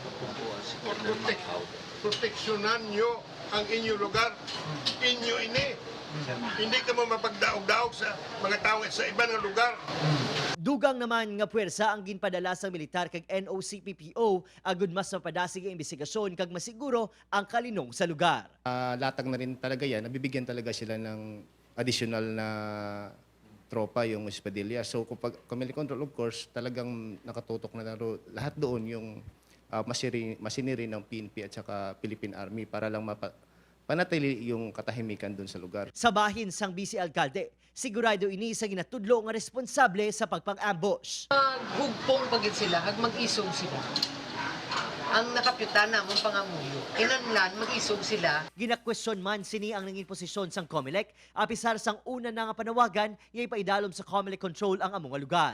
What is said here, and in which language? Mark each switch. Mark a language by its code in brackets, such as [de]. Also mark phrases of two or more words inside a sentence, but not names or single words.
[hil] Proteksyonan nyo ang inyong lugar, inyo ini. Hindi kamo mapagdaog-daog sa mga tao sa ibang lugar. Dugang naman nga puwersa ang ginpadala sa militar kag NOCPPO agud mas mapadasig ang investigasyon kag masiguro ang kalinong sa lugar. [tl] Latag na rin talaga yan, nabibigyan talaga sila ng additional na tropa yung Espadilla. So kapag Comelec Control, [en] of course, [tl] talagang nakatutok na lahat doon yung masiniri ng PNP at saka Philippine Army para lang panatili yung katahimikan doon sa lugar. [hil] Sa bahin sang vice-alkalde, sigurado ini sa ginatudlo nga responsable sa pagpang-ambush. Hugpong pagid sila, hag mag-isog sila. Ang nakapyutan namang pangamuyo. Kinanlan, mag-isog sila. Ginakwestiyon man sini ang nanging posisyon sang Comelec, apisar sang una na nga panawagan, nga ipaidalom sa Comelec control ang among lugar.